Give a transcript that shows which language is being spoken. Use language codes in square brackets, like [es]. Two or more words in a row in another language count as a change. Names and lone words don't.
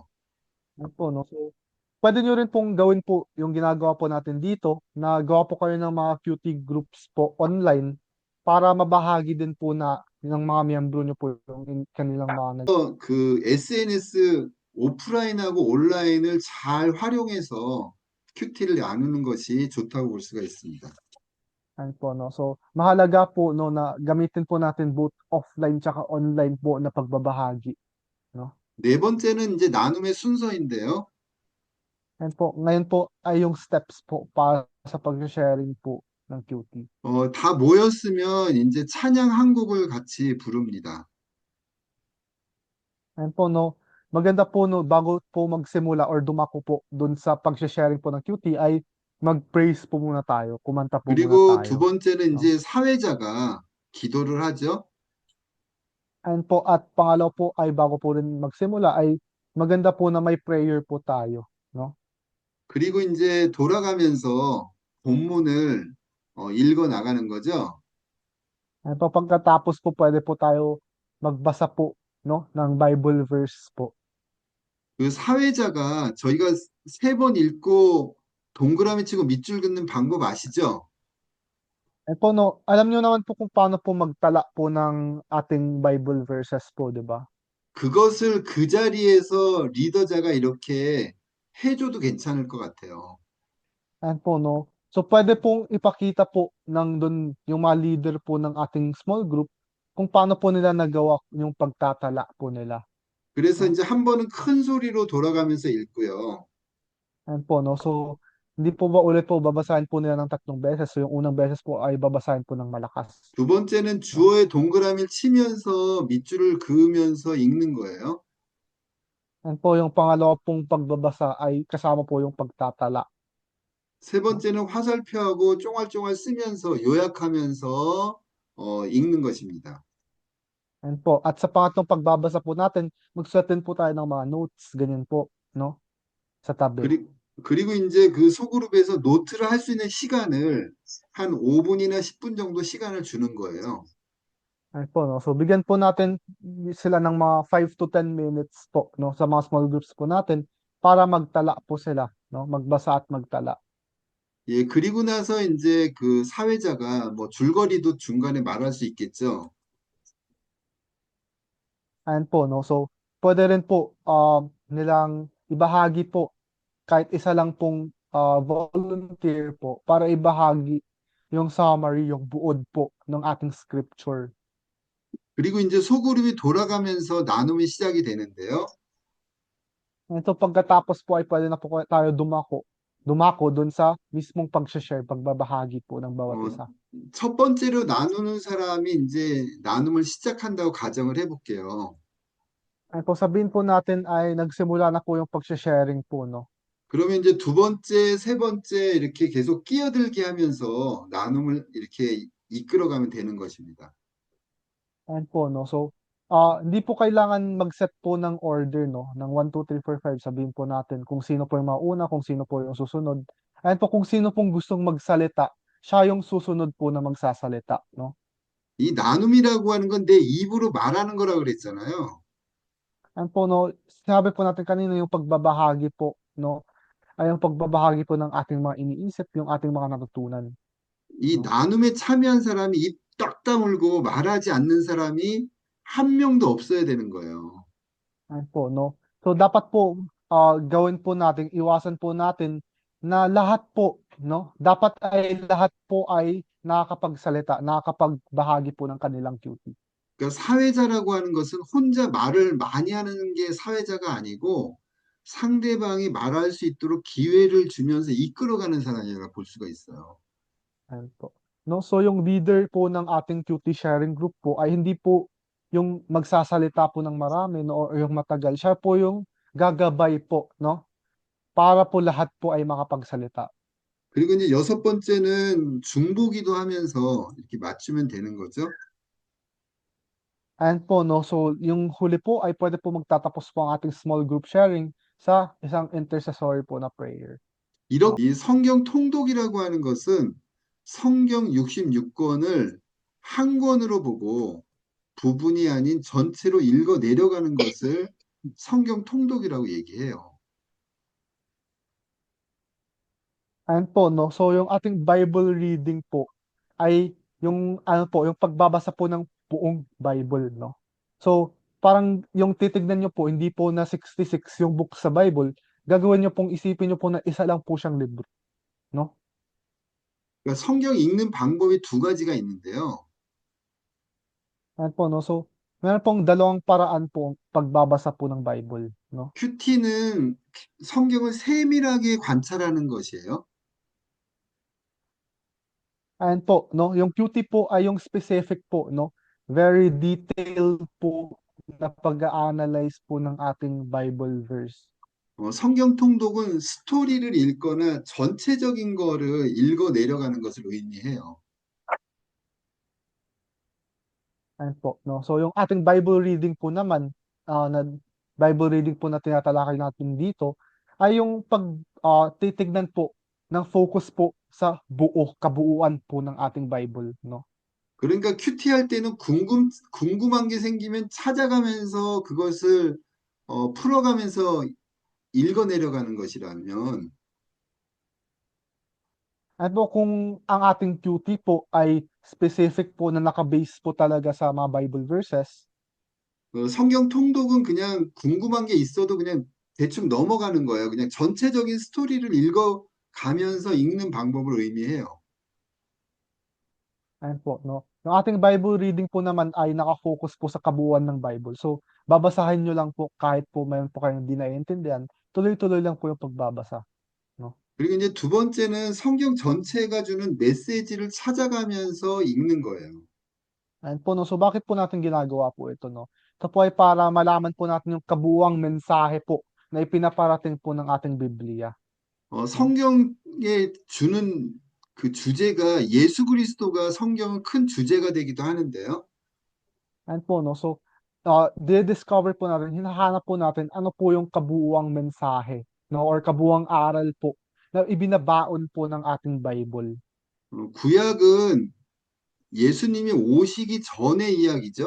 [tl] Yan po, no? So, pwede nyo rin pong gawin po yung ginagawa po natin dito, na gawa po kayo ng mga [en] QT groups [tl] po online para mabahagi din po ng mga miyembro nyo po yung kanilang mga [ko] 그 SNS 오프라인하고 온라인을 잘 활용해서 큐티를 나누는 것이 좋다고 볼 수가 있습니다. [tl] Ano po, no? So, mahalaga po, no, na gamitin po natin [en] both offline [tl] tsaka online po na pagbabahagi, no? [ko] 네 번째는 이제 나눔의 순서인데요. [tl] And po, ngayon po ay yung steps po para sa pag-sharing po ng QT. [ko] 다 모였으면 이제 찬양 한 곡을 같이 부릅니다. [tl] And po, no, maganda po, no, bago po magsimula or dumako po dun sa pag-sharing po ng QT ay mag-praise po muna tayo, kumanta po muna [ko] 그리고 두 [tl] tayo, [ko] 번째는 [tl] no? [ko] 이제 사회자가 기도를 하죠. [tl] And po, at pangalaw po ay bago po rin magsimula ay maganda po na may prayer po tayo, no? [ko] 그리고 이제 돌아가면서 본문을 읽어 나가는 거죠. [tl] Ano po, pagkatapos po pwede po tayo magbasa po, no, ng [en] Bible verse [tl] po. [ko] 그 사회자가 저희가 세 번 읽고 동그라미 치고 밑줄 긋는 방법 아시죠? [tl] And po, no, alam niyo naman po kung paano po magtala po ng ating [en] Bible verses [tl] po, di ba? [ko] 그것을 그 자리에서 리더자가 이렇게 해줘도 괜찮을 것 같아요. [tl] Ayan po, no? So, pwede pong ipakita po ng dun yung mga leader po ng ating [en] small group [tl] kung paano po nila nagawa yung pagtatala po nila, [ko] 그래서 [tl] no? [ko] 이제 한 번은 큰 소리로 돌아가면서 읽고요. [tl] Ayan po, no? So, hindi po ba ulit po babasahin po nila ng 3 beses. So, yung unang beses po ay babasahin po ng malakas, [ko] 두 번째는 [tl] no? [ko] 주어에 동그라미를 치면서 밑줄을 그으면서 읽는 거예요. [tl] Ayan po, yung pangalawa pong pagbabasa ay kasama po yung pagtatala, [ko] 세 [tl] no? [ko] 번째는 화살표하고 쫑알쫑알 쓰면서 요약하면서 읽는 것입니다. [tl] Ayan po. At sa pangatlong pagbabasa po natin, magsulat din po tayo ng mga notes, ganyan po, no? Sa tabi. [ko] 그리, 그리고 이제 그 소그룹에서 노트를 할 수 있는 시간을 한 5분이나 10분 정도 시간을 주는 거예요. [tl] Ayun po, no? So, bigyan po natin sila ng mga [en] 5 to 10 minutes [tl] po, no? Sa mga [en] small groups [tl] po natin para magtala po sila, no? Magbasa at magtala. [ko] 예, 그리고 나서 이제 그 사회자가 뭐 줄거리도 중간에 말할 수 있겠죠. [tl] Ayan po, no? So, pwede rin po nilang ibahagi po kahit isa lang pong volunteer po para ibahagi yung summary, yung buod po ng ating scripture. [ko] 그리고 이제 소그룹이 돌아가면서 나눔이 시작이 되는데요. [tl] Ito pagkatapos po ay pwede na po tayo dumako dun sa mismong pag-share, pagbabahagi po ng bawat 어, isa. [ko] 첫 번째로 나누는 사람이 이제 나눔을 시작한다고 가정을 해볼게요. [tl] Ay kung sabihin po natin ay nagsimula na po yung pag-sharing po, no? [ko] 그러면 이제 두 번째, 세 번째 이렇게 계속 끼어들게 하면서 나눔을 이렇게 이끌어가면 되는 것입니다. [tl] Ayan po, no? So, hindi po kailangan mag-set po ng order, no? Ng 1, 2, 3, 4, 5. Sabihin po natin kung sino po yung mauna, kung sino po yung susunod. Ayan po, kung sino pong gustong magsalita, siya yung susunod po na magsasalita, no? [ko] 이 나눔이라고 하는 건 내 입으로 말하는 거라고 그랬잖아요. [tl] Ayan po, no? Sinabi po natin kanina yung pagbabahagi po, no? Ay yung pagbabahagi po ng ating mga iniisip, yung ating mga natutunan, [ko] 이 [tl] no? [ko] 나눔에 참여한 사람이 입 딱 다물고 말하지 않는 사람이 한 명도 없어야 되는 거예요. [tl] Ayan po, no? So, dapat po, gawin po natin, iwasan po natin na lahat po, no? Dapat ay lahat po ay nakakapagsalita, nakakapagbahagi po ng kanilang duty. [ko] 그러니까 사회자라고 하는 것은 혼자 말을 많이 하는 게 사회자가 아니고 상대방이 말할 수 있도록 기회를 주면서 이끌어가는 사람이라고 볼 수가 있어요. [tl] Ayan po. No? So, yung leader po ng ating [en] duty sharing group [tl] po ay hindi po yung magsasalita po ng marami, no? Or yung matagal. Siya po yung gagabay po, no? Para po lahat po ay makapagsalita. [ko] 그리고 이제 여섯 번째는 중보기도 하면서 이렇게 맞추면 되는 거죠. [tl] Ayan po, no? So, yung huli po ay pwede po magtatapos po ang ating [en] small group sharing [tl] sa isang intercessory po na prayer, no? [ko] 이렇게 이 성경 통독이라고 하는 것은 성경 66권을 한 권으로 보고 부분이 아닌 전체로 읽어 내려가는 것을 성경 통독이라고 얘기해요. [tl] Ayan po, no? So, yung ating [en] Bible reading [tl] po ay yung ano po, yung pagbabasa po ng buong Bible, no? So, parang yung titignan niyo po, hindi po na 66 yung book sa Bible, gagawin niyo pong isipin niyo po na isa lang po siyang libro, no? [ko] 그러니까 성경 읽는 방법이 두 가지가 있는데요. [tl] Ayan po, no? So, meron pong dalawang paraan po ang pagbabasa po ng Bible, no? [ko] 큐티는 성경을 세밀하게 관찰하는 것이에요. [tl] Ayan po, no? Yung QT po ay yung specific po, no? [en] Very detailed [tl] po na pag-a-analyze po ng ating [en] Bible verse. [ko] 성경 통독은 스토리를 읽거나 전체적인 거를 읽어 내려가는 것을 의미해요. [tl] Ayan po, no? So, yung ating [en] Bible reading [tl] po naman, na [en] Bible reading [tl] po na tinatalakay natin dito, ay yung titignan po ng focus po sa kabuuan po ng ating Bible, no? [ko] 그러니까 큐티 할 때는 궁금한 게 생기면 찾아가면서 그것을 풀어가면서 읽어 내려가는 것이라면 [tl] Ano po kung ang ating duty po ay specific po na naka-base po talaga sa mga [en] Bible verses, [ko] 성경 통독은 그냥 궁금한 게 있어도 그냥 대충 넘어가는 거예요. 그냥 전체적인 스토리를 읽어 가면서 읽는 방법을 의미해요. [tl] ayan po 'no. Yung ating [en] Bible reading [tl] po naman ay naka-focus po sa kabuuan ng Bible. So, babasahin niyo lang po kahit po meron po kayong 'di naiintindihan, tuloy-tuloy lang po yung pagbabasa 'no. [ko] 그리고 이제 두 번째는 성경 전체가 주는 메시지를 찾아가면서 읽는 거예요. [tl] Ayan po 'no, so bakit po natin ginagawa po ito 'no? Ito po ay para malaman po natin yung kabuuang mensahe po na ipinaparating po ng ating Bibliya 'no. [ko] 성경에 주는 그 주제가 예수 그리스도가 성경은 큰 주제가 되기도 하는데요. [tl] Ayan po 'no, so, didi-discover po natin, hinahanap po natin ano po yung kabuuang mensahe 'no or kabuuang aral po na ibinabaon po ng ating Bible. [ko] 구약은 예수님이 오시기 전의 이야기죠.